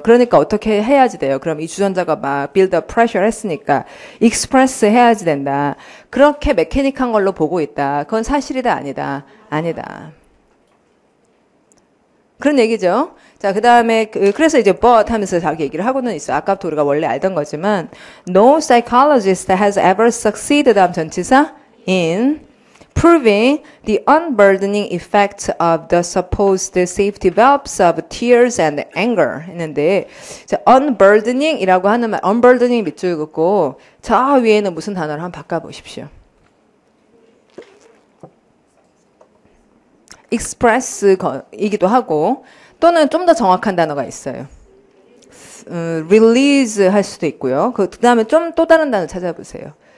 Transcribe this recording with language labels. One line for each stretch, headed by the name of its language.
Korean: 그러니까 어떻게 해야지 돼요? 그럼 이 주전자가 막
English: build up pressure
Korean: 했으니까 express 해야지 된다. 그렇게 메케닉한 걸로 보고 있다. 그건 사실이다 아니다? 아니다. 그런 얘기죠. 자, 그 다음에, 그래서 이제 but 하면서 자기 얘기를 하고는 있어. 아까부터 우리가 원래 알던 거지만,
English: no psychologist has ever succeeded 다음 전치사 in proving the unburdening effect of the supposed safety valves of tears and anger
Korean: 했는데, 자, unburdening이라고 하는 말, unburdening 밑줄 긋고, 저 위에는 무슨 단어를 한번 바꿔보십시오. express이기도 하고 또는 좀 더 정확한 단어가 있어요. release 할 수도 있고요. 그 다음에 좀 또 다른 단어 찾아보세요.